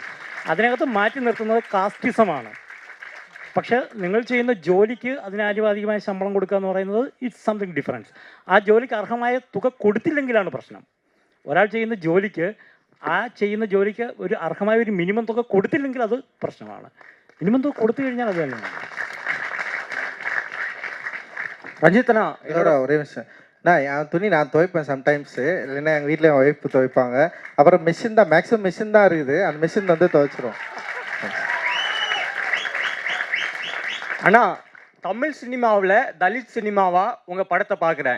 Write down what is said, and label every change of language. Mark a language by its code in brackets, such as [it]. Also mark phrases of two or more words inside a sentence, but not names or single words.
[ml] അതിനകത്ത് മാറ്റി നിർത്തുന്നത് കാസ്റ്റിസമാണ്. പക്ഷേ നിങ്ങൾ ചെയ്യുന്ന ജോലിക്ക് അതിനാനുപാതികമായ ശമ്പളം കൊടുക്കുക എന്ന് പറയുന്നത് [en] it's something difference. [ml] ആ ജോലിക്ക് അർഹമായ തുക കൊടുത്തില്ലെങ്കിലാണ് പ്രശ്നം. ഒരാൾ ചെയ്യുന്ന ജോലിക്ക് ഒരു അർഹമായ ഒരു മിനിമം തുക കൊടുത്തില്ലെങ്കിൽ അത് പ്രശ്നമാണ്. മിനിമം തുക കൊടുത്തു കഴിഞ്ഞാൽ അത് തന്നെയാണ്. [ta] ரஞ்சித்ண்ணா இதோட ஒரே விஷயம், நான் என் துணி நான் துவைப்பேன் சம்டைம்ஸு, இல்லைன்னா எங்கள் வீட்டில் என் ஒய்ஃப் துவைப்பாங்க. அப்புறம் மிஷின் தான், மேக்ஸிமம் மிஷின் தான் இருக்குது, அந்த மிஷின் வந்து துவைச்சிரும். அண்ணா, தமிழ் சினிமாவில் தலித் சினிமாவா உங்கள் படத்தை பார்க்குறேன்.